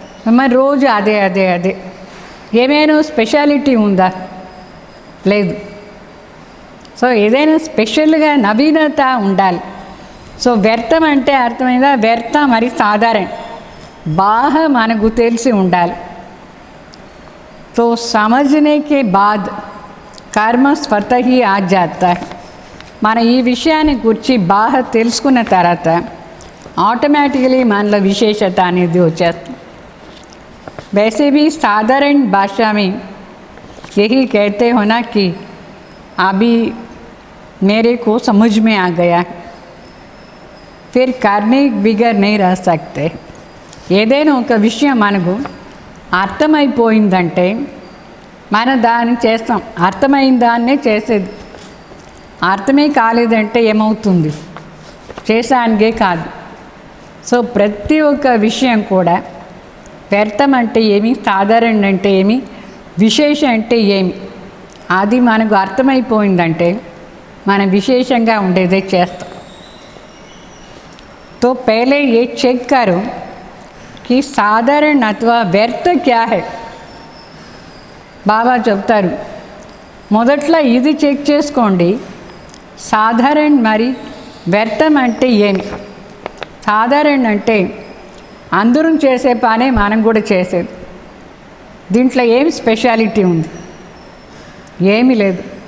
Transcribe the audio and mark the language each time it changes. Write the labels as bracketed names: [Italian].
[Telugu] మరి రోజు అదే అదే అదే. ఏమైనా స్పెషాలిటీ ఉందా? లేదు. సో ఏదైనా స్పెషల్గా నవీనత ఉండాలి. సో వ్యర్థం అంటే అర్థమైందా? వ్యర్థ మరి సాధారణ బాగా మనకు తెలిసి ఉండాలి. [Hindi] तो समझने के बाद कर्म स्वतः ही आ जाता है. [Telugu] మన ఈ విషయాన్ని గురించి బాగా తెలుసుకున్న తర్వాత ఆటోమేటికలీ మనలో విశేషత అనేది వచ్చేస్తుంది. [Hindi] वैसे भी साधारण भाषा में यही कहते हो ना कि अभी मेरे को समझ में आ गया, फिर करने बिगड़ नहीं रह सकते. [Telugu] ఏదైనా ఒక విషయం మనకు అర్థమైపోయిందంటే మనం దాన్ని చేస్తాం. అర్థమైన దాన్నే చేసేది. అర్థమే కాలేదంటే ఏమవుతుంది? చేసానికే కాదు. సో ప్రతి ఒక్క విషయం కూడా వ్యర్థం అంటే ఏమి, సాధారణ అంటే ఏమి, విశేషం అంటే ఏమి, అది మనకు అర్థమైపోయిందంటే మనం విశేషంగా ఉండేదే చేస్తాం. [Hindi] तो पहले ये चेक करो कि साधारण अथवा व्यर्थ क्या है. [Telugu] బాబా చెప్తారు మొదట్లో ఇది చెక్ చేసుకోండి, సాధారణ మరి వ్యర్థం అంటే ఏమి. సాధారణ అంటే అందరం చేసే పనే మనం కూడా చేసేది. దీంట్లో ఏమి స్పెషాలిటీ ఉంది? ఏమీ లేదు.